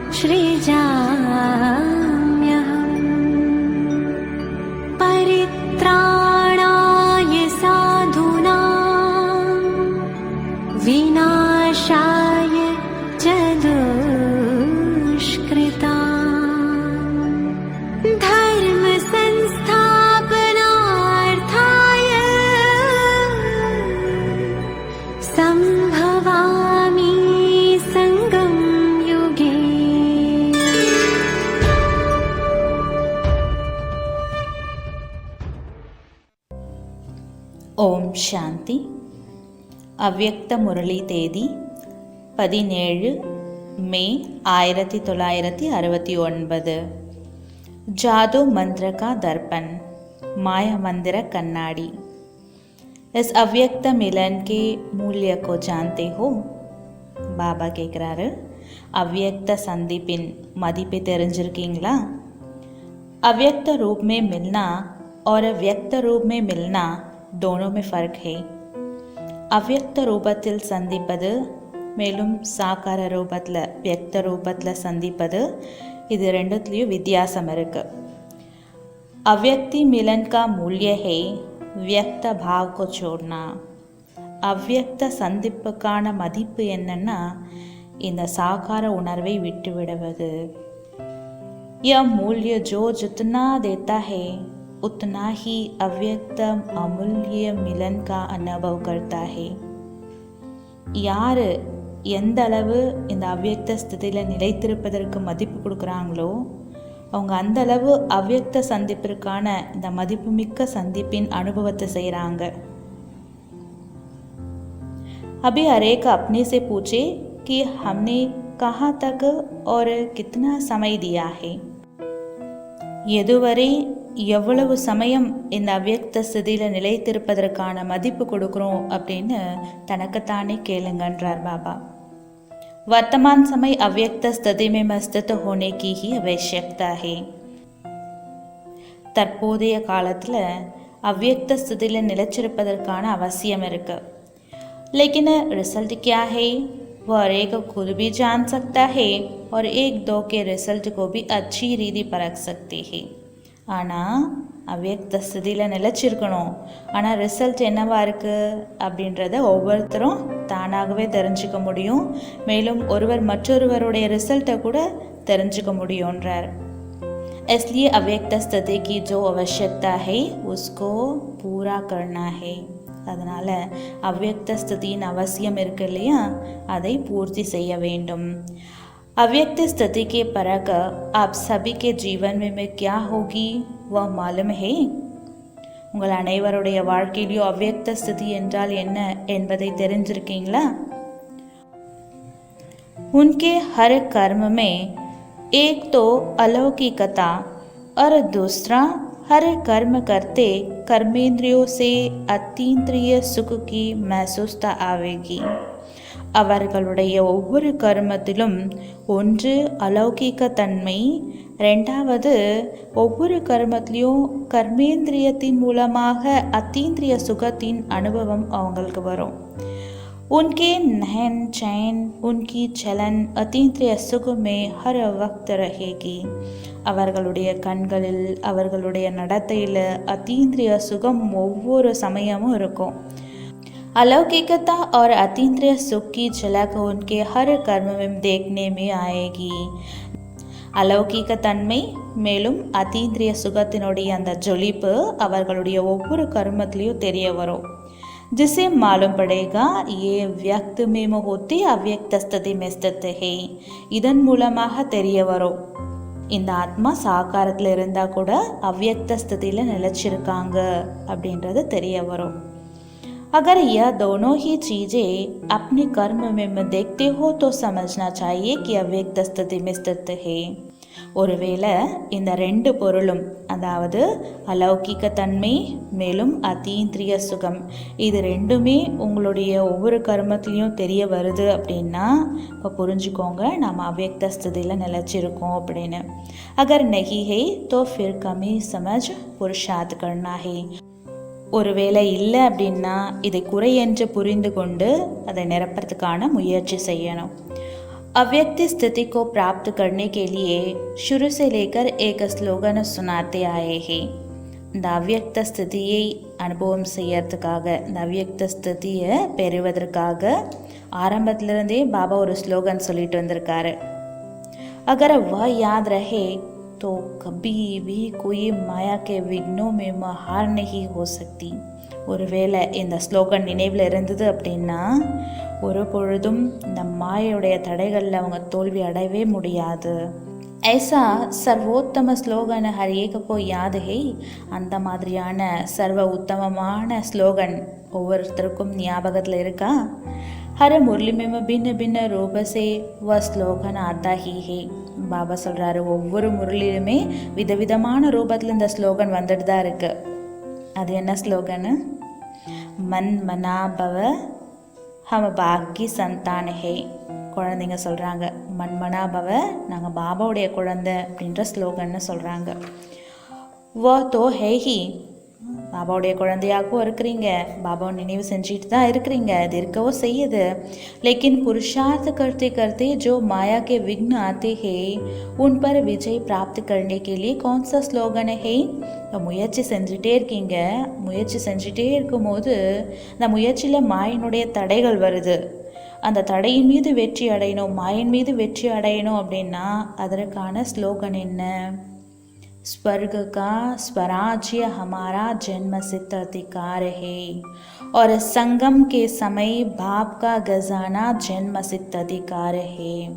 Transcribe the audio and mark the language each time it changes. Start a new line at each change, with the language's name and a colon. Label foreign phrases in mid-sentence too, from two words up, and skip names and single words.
Sanskrit: सृजाम्यहम् परित्राणाय साधूनां विनाशाय च दुष्कृताम् धर्म संस्थापनार्थाय संभवामि संगम युगे।
Hindi: ओम् शान्ति.
Tamil: அவ்யக்த முரளி தேதி 17 மே 1969.
Hindi: जादू मंत्र का दर्पण, माया मंदिर कन्नाडी। इस अव्यक्त मिलन के मूल्य को जानते हो?
Tamil: பாபா கேட்குறாரு, அவ்யக்த சந்திப்பின் மதிப்பை தெரிஞ்சிருக்கீங்களா?
Hindi: अव्यक्त रूप में मिलना और व्यक्त रूप में मिलना दोनों में फ़र्क है.
Tamil: அவ்யக்த ரூபத்தில் சந்திப்பது மேலும் சாக்கார ரூபத்தில் வியக்த ரூபத்தில் சந்திப்பது, இது ரெண்டுத்துலேயும் வித்தியாசம் இருக்குது.
Hindi: अव्यक्ति मिलन का मूल्य है व्यक्त भाव को छोड़ना.
Tamil: அவ்யக்த சந்திப்புக்கான மதிப்பு என்னன்னா இந்த சாக்கார உணர்வை விட்டு விடுவது.
Hindi: यह मूल्य जो जितना देता है उतना ही अव्यक्त अमूल्य मिलन का अनुभव करता है.
Tamil: யார் எந்த அளவு இந்த அவ்யக்த ஸ்திதியில் நிலைத்திருப்பதற்கு மதிப்பு கொடுக்குறாங்களோ அவங்க அந்த அளவு அவ்யக்த சந்திப்பிற்கான இந்த மதிப்புமிக்க சந்திப்பின் அனுபவத்தை செய்கிறாங்க.
Hindi: अभी हर एक अपने से पूछे कि हमने कहाँ तक और कितना समय दिया है.
Tamil: எதுவரை எவ்வளவு சமயம் இந்த அவ்யக்த ஸ்திதியில் நிலைத்திருப்பதற்கான மதிப்பு கொடுக்குறோம் அப்படின்னு தனக்குத்தானே கேளுங்கன்றார் பாபா.
Hindi: वर्तमान समय अव्यक्त स्थिति में स्थित होने की ही आवश्यकता है.
Tamil: தற்போதைய காலத்தில் அவ்யக்த ஸ்திதியில் நிலைச்சிருப்பதற்கான அவசியம் இருக்கு.
Hindi: लेकिन रिजल्ट क्या है वह हर एक खुद भी जान सकता है और एक दो के रिजल्ट को भी अच्छी रीति परख सकते हैं.
Tamil: ஆனால் அவ்யக்த ஸ்திதியில் நிலச்சிருக்கணும், ஆனால் ரிசல்ட் என்னவா இருக்குது அப்படின்றத ஒவ்வொருத்தரும் தானாகவே தெரிஞ்சுக்க முடியும். மேலும் ஒருவர் மற்றொருவருடைய ரிசல்ட்டை கூட தெரிஞ்சுக்க முடியுன்றார்.
Hindi: इसलिए अव्यक्त स्थिति की जो आवश्यकता है उसको पूरा करना है.
Tamil: அதனால் அவ்யக்த ஸ்திதியின் அவசியம் இருக்கு இல்லையா, அதை பூர்த்தி செய்ய வேண்டும்.
Hindi: अव्यक्त स्थिति के परक आप सभी के जीवन में क्या होगी वह मालूम है.
Tamil: உங்கள் அனைவருடைய வாழ்க்கையிலையும் அவ்யக்த ஸ்திதி என்றால் என்ன என்பதை தெரிஞ்சிருக்கீங்களா?
Hindi: उनके हर कर्म में एक तो अलौकिकता और दूसरा हर कर्म करते कर्मेंद्रियों से अतीन्द्रिय सुख की महसूसता आवेगी.
Tamil: அவர்களுடைய ஒவ்வொரு கர்மத்திலும் ஒன்று அலௌகிக தன்மை, ரெண்டாவது ஒவ்வொரு கர்மத்திலையும் கர்மேந்திரியத்தின் மூலமாக அத்தீந்திரிய சுகத்தின் அனுபவம் அவங்களுக்கு வரும்.
Hindi: उनके नहन चैन उनकी चलन अतीन्द्रिय सुख में हर वक्त रहेगी.
Tamil: அவர்களுடைய கண்களில் அவர்களுடைய நடத்தையில் அத்தீந்திரிய சுகம் ஒவ்வொரு சமயமும் இருக்கும்.
Hindi: अलौकिकता और अतीन्द्रिय सुख की झलक उनके हर कर्म में देखने में आएगी.
Tamil: अलौकिक தன்மை மேலும் அத்தீந்திரிய சுகத்தினுடைய அந்த ஜொலிப்பு அவர்களுடைய ஒவ்வொரு கர்மத்திலையும் தெரிய வரும்.
Hindi: जिसे मालूम पड़ेगा ये व्यक्त में होते अव्यक्त स्थिति में स्थित है.
Tamil: இதன் மூலமாக தெரிய வரும் இந்த ஆத்மா சாக்காரத்தில் இருந்தால் கூட அவ்யக்த ஸ்திதியில் நிலச்சிருக்காங்க அப்படின்றது தெரிய வரும்.
Hindi: अगर यह दोनों ही चीज़ें अपने कर्म में देखते हो तो समझना चाहिए कि अव्यक्त स्थिति में स्थित है.
Tamil: ஒருவேளை இந்த ரெண்டு பொருளும், அதாவது அலௌகிக தன்மை மேலும் அதீந்திரிய சுகம், இது ரெண்டுமே உங்களுடைய ஒவ்வொரு கர்மத்திலையும் தெரிய வருது அப்படின்னா இப்போ புரிஞ்சுக்கோங்க நாம் அவ்யக்த ஸ்திதியில் நிலச்சிருக்கோம் அப்படின்னு.
Hindi: अगर नहीं है तो फिर कमी समझ पुरुषार्थ करना है.
Tamil: ஒருவேளை இல்லை அப்படின்னா இதை குறை என்று புரிந்து கொண்டு அதை நிரப்புறதுக்கான முயற்சி செய்யணும்.
Hindi: अव्यक्त स्थिति को प्राप्त करने के लिए शुरू से लेकर एक स्लोगन सुनाते आए हैं.
Tamil: இந்த அவ்யக்த ஸ்திதியை அனுபவம் செய்யறதுக்காக, இந்த அவ்யக்த ஸ்திதியை பெறுவதற்காக ஆரம்பத்திலிருந்தே பாபா ஒரு ஸ்லோகன் சொல்லிட்டு வந்திருக்காரு.
Hindi: अगर वह याद रहे तो कभी भी कोई माया के विघ्नों में हार नहीं हो सकती.
Tamil: ஒருவேளை இந்த ஸ்லோகன் நினைவில் இருந்தது அப்படின்னா ஒரு பொழுதும் இந்த மாயையுடைய தடைகளில் அவங்க தோல்வி அடையவே முடியாது.
Hindi: ऐसा सर्वोत्तम स्लोगन हर एक को याद है.
Tamil: அந்த மாதிரியான சர்வ உத்தமமான ஸ்லோகன் ஒவ்வொருத்தருக்கும் ஞாபகத்தில் இருக்கா?
Hindi: हर मुरली में भिन्न भिन्न रूप से वह ஸ்லோகன் आता ही है.
Tamil: பாபா சொல்கிறாரு, ஒவ்வொரு முரளிலுமே விதவிதமான ரூபத்தில் இந்த ஸ்லோகன் வந்துட்டு தான் இருக்கு. அது என்ன ஸ்லோகனு?
Hindi: मन् मनाभव हम बाप की संतान है.
Tamil: குழந்தைங்க சொல்கிறாங்க, மன்மனாபவ, நாங்கள் பாபாவுடைய குழந்தை அப்படின்ற ஸ்லோகன்னு சொல்கிறாங்க.
Hindi: वो तो है ही,
Tamil: பாபாவுடைய குழந்தையாகவும் இருக்கிறீங்க, பாபாவை நினைவு செஞ்சுட்டு தான் இருக்கிறீங்க, அது இருக்கவோ செய்யுது.
Hindi: लेकिन पुरुषार्थ करते करते जो माया के विघ्न आते हैं उन पर विजय प्राप्त करने के लिए कौन सा स्लोगन है?
Tamil: முயற்சி செஞ்சுட்டே இருக்கீங்க, முயற்சி செஞ்சுட்டே இருக்கும்போது அந்த முயற்சியில் மாயினுடைய தடைகள் வருது. அந்த தடையின் மீது வெற்றி அடையணும், மாயின் மீது வெற்றி அடையணும் அப்படின்னா அதற்கான ஸ்லோகன் என்ன?
Hindi: स्वर्ग का स्वराज्य हमारा जन्म सिद्ध अधिकार है और संगम के समय बाप का खजाना जन्म सिद्ध अधिकार है.